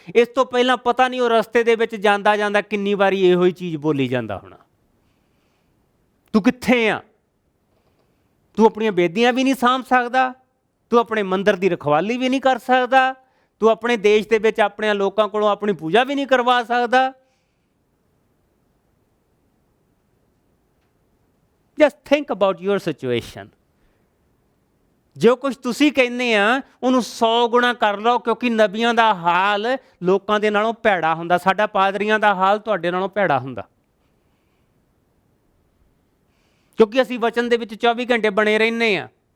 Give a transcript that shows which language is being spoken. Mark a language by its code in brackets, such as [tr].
[pa] ਇਸ ਤੋਂ ਪਹਿਲਾਂ ਪਤਾ ਨਹੀਂ ਉਹ ਰਸਤੇ ਦੇ ਵਿੱਚ ਜਾਂਦਾ ਜਾਂਦਾ ਕਿੰਨੀ ਵਾਰੀ ਇਹੋ ਹੀ ਚੀਜ਼ ਬੋਲੀ ਜਾਂਦਾ ਹੋਣਾ। ਤੂੰ ਕਿੱਥੇ ਆ? ਤੂੰ ਆਪਣੀਆਂ ਬੇਦੀਆਂ ਵੀ ਨਹੀਂ ਸਾਂਭ ਸਕਦਾ, ਤੂੰ ਆਪਣੇ ਮੰਦਿਰ ਦੀ ਰਖਵਾਲੀ ਵੀ ਨਹੀਂ ਕਰ ਸਕਦਾ, ਤੂੰ ਆਪਣੇ ਦੇਸ਼ ਦੇ ਵਿੱਚ ਆਪਣੇ ਲੋਕਾਂ ਕੋਲੋਂ ਆਪਣੀ ਪੂਜਾ ਵੀ ਨਹੀਂ ਕਰਵਾ ਸਕਦਾ। [en] Just think about your situation. [pa] ਜੋ ਕੁਝ ਤੁਸੀਂ ਕਹਿੰਦੇ ਆ ਉਹਨੂੰ 100 ਗੁਣਾ ਕਰ ਲਓ, ਕਿਉਂਕਿ ਨਬੀਆਂ ਦਾ ਹਾਲ ਲੋਕਾਂ ਦੇ ਨਾਲੋਂ ਭੈੜਾ ਹੁੰਦਾ। ਸਾਡਾ ਪਾਦਰੀਆਂ ਦਾ ਹਾਲ ਤੁਹਾਡੇ ਨਾਲੋਂ ਭੈੜਾ ਹੁੰਦਾ, ਕਿਉਂਕਿ ਅਸੀਂ ਵਚਨ ਦੇ ਵਿੱਚ 24 ਘੰਟੇ ਬਣੇ ਰਹਿੰਦੇ ਆ।